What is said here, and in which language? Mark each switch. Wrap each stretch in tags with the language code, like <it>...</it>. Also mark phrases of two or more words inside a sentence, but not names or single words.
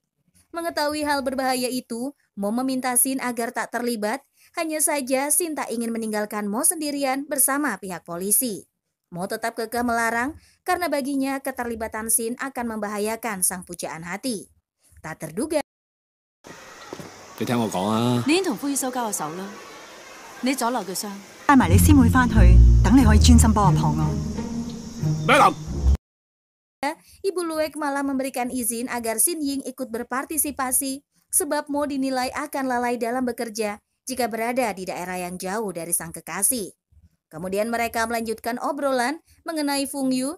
<id>Mengetahui hal berbahaya itu, Mo meminta Sin agar tak terlibat. Hanya saja Sin tak ingin meninggalkan Mo sendirian bersama pihak polisi. Mo tetap kekeh melarang karena baginya keterlibatan Sin akan membahayakan sang pujaan hati. Tak terduga.</id> <yue>你聽我講啊！你已經同灰收交個手啦，你左漏嘅傷。帶埋你師妹返去，等你可以專心幫我破案。</yue> <id>Ibu Luek malah memberikan izin agar Sin Ying ikut berpartisipasi sebab Mo dinilai akan lalai dalam bekerja jika berada di daerah yang jauh dari sang kekasih. Kemudian mereka melanjutkan obrolan mengenai Fung Yu.</id>